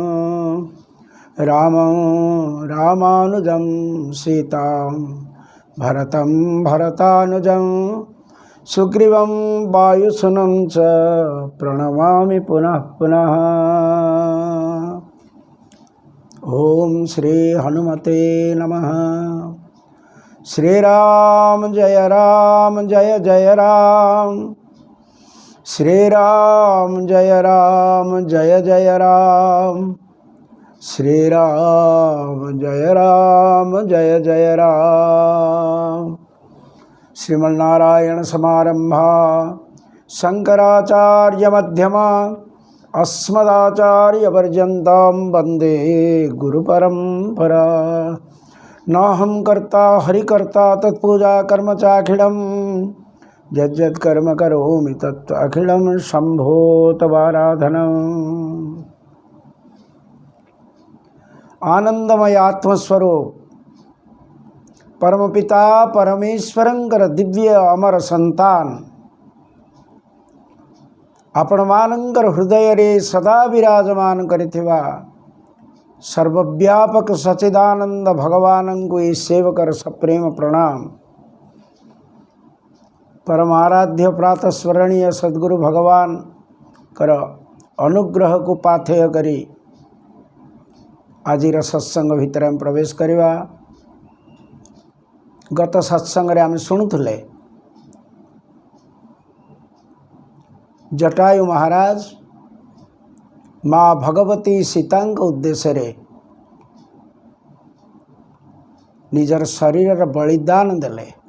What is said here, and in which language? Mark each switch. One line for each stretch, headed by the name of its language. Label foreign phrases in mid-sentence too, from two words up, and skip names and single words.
Sanskrit: रामं रामानुजं सीतां भरतं भरतानुजं सुग्रीवं वायुसूनं च प्रणमामि पुनः पुनः। ओम श्री हनुमते नमः। श्रीराम जय जय राम श्रीराम जय जय राम श्रीराम जय जय राम। श्रीमन्नारायण समारंभा शंकराचार्य मध्यमा अस्मदाचार्यपर्यन्तां वन्दे गुरुपरम्परा। नाहं कर्ता हरिकर्ता तत्पूजा कर्म चाखिलं यज्जत्कर्म करोमि तत् अखिलं शम्भो तवाराधनम्।
Odia: ଆନନ୍ଦମୟ ଆତ୍ମସ୍ୱରୂପ ପରମପିତା ପରମେଶ୍ୱରଙ୍କର ଦିବ୍ୟ ଅମର ସନ୍ତାନ ଆପଣ ମାନଙ୍କର ହୃଦୟ ରେ ସଦା ବିରାଜମାନ କରିଥିବା ସର୍ବବ୍ୟାପକ ସଚ୍ଚିଦାନନ୍ଦ ଭଗବାନ କୁ ଏ ସେବକର ସପ୍ରେମ ପ୍ରଣାମ। ପରମାରାଧ୍ୟ ପ୍ରାତଃ ସ୍ମରଣୀୟ ସଦ୍ଗୁରୁ ଭଗବାନ ଙ୍କର ଅନୁଗ୍ରହ କୁ ପାଥେୟ କରି ଆଜିର ସତ୍ସଙ୍ଗ ଭିତର ଆମେ ପ୍ରବେଶ କରିବା। ଗତ ସତ୍ସଙ୍ଗ ରେ ଆମେ ଶୁଣିଲେ ଜଟାୟୁ ମହାରାଜ ମା ଭଗବତୀ ସୀତା ଉଦ୍ଦେଶ୍ୟ ରେ ନିଜର ଶରୀର ବଳିଦାନ ଦେଲେ।